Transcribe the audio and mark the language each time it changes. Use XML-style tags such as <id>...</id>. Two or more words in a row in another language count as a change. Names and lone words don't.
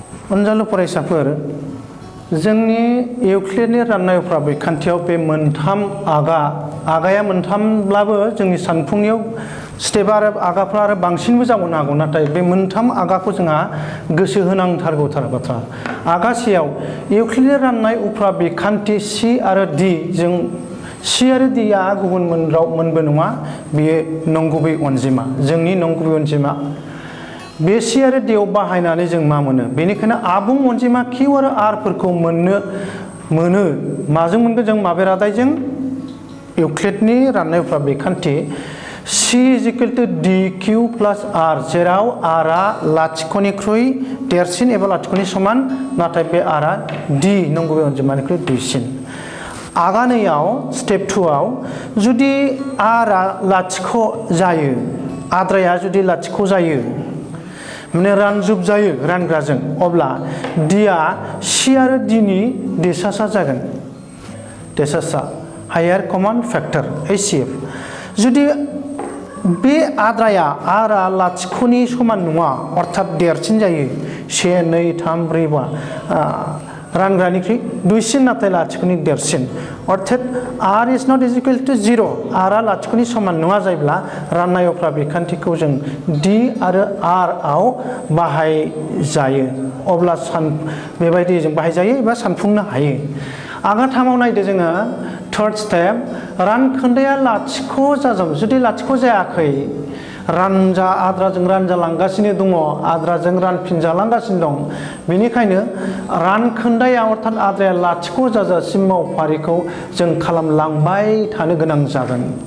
<brx>अनजालु फरायसाफोर जोंनि इउक्लिडनि राननाय उफ्रा बिखान्थियाव बे मोनथाम आगाया मोनथामब्लाबो जोंनि सानफुंनायाव स्टेप आरो आगाफ्रा आरो बांसिनबो जाबावनो हागौ नाथाय बे मोनथाम आगाखौ जोंहा गोसो होनांथारगौथार बाथ्रा आगासेयाव इउक्लिडनि राननाय उफ्रा बिखान्थि सि आरो डि जों सि आरो डिआ गुबुन मोनबो नङा बेयो नंगुबै अनजिमा जोंनि नंगुबै अनजिमा बे सि आरो डिआव बाहायनानै जों मा मोनो बेनिखायनो आबुं अनजिमा किउ आरो आरफोरखौ मोनो माजों मोनगोन जों माबे रादायजों इउक्लिडनि राननाय उफ्रा बिखान्थि</brx> <en>C is equal to DQ plus R</en> <brx>जेराव Rआ लाथिख'निख्रुइ देरसिन एबा लाथिख'नि समान नाथाय बे Rआ D नंगुबै अनजिमानिख्रुइ दुइसिन आगानैयाव स्टेप 2आव जुदि Rआ लाथिख' जायो आद्राया जुदि लाथिख' जायो माने रानजुब जायो रानग्राजों अब्ला Dआ C आरो Dनि देसासा जागोन देसासा हायार</brx> <en>common factor HCF</en> <brx>जुदि बे आद्राया Rआ लाथिख'नि समान नङा अर्थात देरसिन जायो 1 2 3 4 5 रानग्रानिख्रुइ दुइसिन नाथाय लाथिख'नि देरसिन अर्थात</brx> <en>R is not equal to 0</en> <brx>Rआ लाथिख'नि समान नङा जायोब्ला राननाय उफ्रा बिखान्थिखौ जों D आरो R आव बाहायजायो अब्ला बेबायदि जों बाहायजायो एबा सानफुंनो हायो आगाथामाव नायदो जोङो</brx> <en>third step</en> <brx>रानखोन्दाया लाथिख' जाजाब जुदि लाथिख' जायाखै आद्राजों रानजालांगासिनो दङ आद्राजों रानफिनजालांगासिनो दं बेनिखायनो रानखोन्दाया अर्थात आद्राया लाथिख' जाजासिम मावफारिखौ जों खालामलांबाय थानो गोनां जागोन</brx>